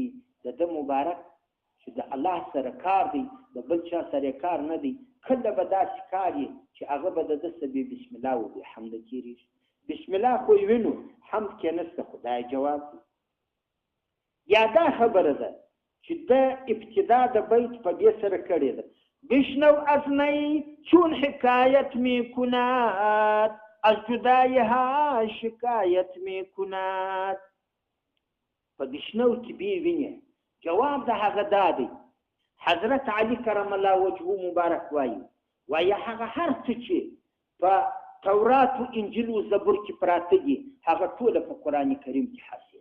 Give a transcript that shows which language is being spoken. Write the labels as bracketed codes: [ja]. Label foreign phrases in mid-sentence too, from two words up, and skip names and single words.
[ps] د ده مبارک چې د الله سره کار دی، د بل چا سره کار نه دی. کله به داسې کار یې چې هغه به د ده څه بې [ar] بسم الله [ps] و بې حمده تېرېږي. [ar] بسم الله [ps] خو یې وینو، حمد کې نشته، خدای جواب دی. یا دا خبره ده چې د ابتدا د بیت په دې سره کړې ده: [fa] بشنو از نی چون حکایت می کند، از جدایها شکایت می کند. [ps] په بشنو کې بې وینې جواب د هغه دا دی. حضرت علی [ar] کرم الله وجهه [ps] مبارک وایي هغه هر څه چې په تورات و انجیل و زبور کې پراته دي هغه ټوله په قرآن کریم کې حاصل.